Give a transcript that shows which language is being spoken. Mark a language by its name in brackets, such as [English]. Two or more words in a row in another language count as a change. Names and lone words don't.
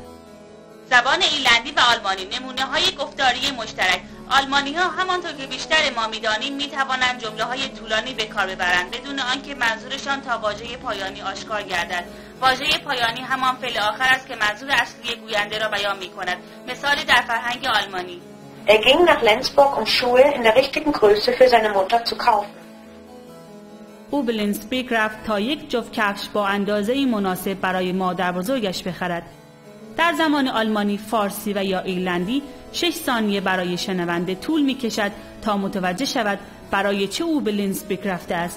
[Persian] زبان ایرلندی و آلمانی نمونه‌های گفتاری مشترک. آلمانی‌ها همانطور که بیشتر ما می‌دانیم می‌توانند جمله‌های طولانی به کار ببرند بدون آنکه منظورشان تا واژه پایانی آشکار گردد. واژه پایانی همان فعل آخر است که منظور اصلی گوینده را بیان می‌کند. مثالی در فرهنگ آلمانی: [German] Er ging nach Lenzburg, Schuhe in der richtigen Größe für seine Mutter zu kaufen. [Persian] او به لنزبورگ رفت تا یک جفت کفش با اندازه‌ای مناسب برای مادر بزرگش بخرد. در زمان آلمانی، فارسی و یا ایرلندی 6 ثانیه برای شنونده طول می‌کشد تا متوجه شود برای چه او به لنزبورگ رفته است.